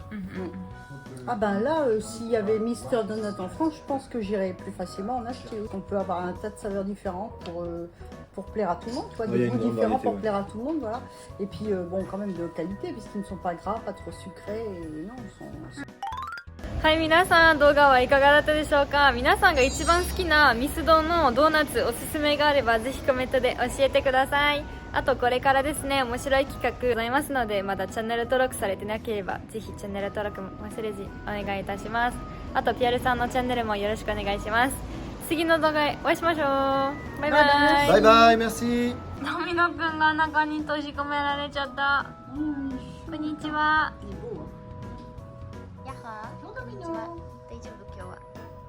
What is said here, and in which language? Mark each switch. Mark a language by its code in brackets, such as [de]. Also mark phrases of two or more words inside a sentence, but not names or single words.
[fr] Ah ben là, s'il y avait Mister Donut en France, je pense que j'irais plus facilement en acheter. On peut avoir un tas de saveurs différentes pour plaire à tout le monde, tu vois, Ouais, il y des a une goûts grande différents variété, pour ouais. plaire à tout le monde, voilà. Et puis bon, quand même de qualité, puisqu'ils ne sont pas gras, pas trop sucrés, et non, ils sont... [ja] はい、皆さん動画はいかがだったでしょうか。皆さんが一番好きなミスドのドーナツおすすめがあればぜひコメントで教えてください。あとこれからですね、面白い企画ございますので、まだチャンネル登録されてなければぜひチャンネル登録も忘れずにお願いいたします。あとピアルさんのチャンネルもよろしくお願いします。次の動画でお会いしましょう。バイバイ。 [fr] Bye bye, merci. [ja] ドミノくんが中に閉じ込められちゃった。こんにちは。やっはー。こんにちは。大丈夫今日は。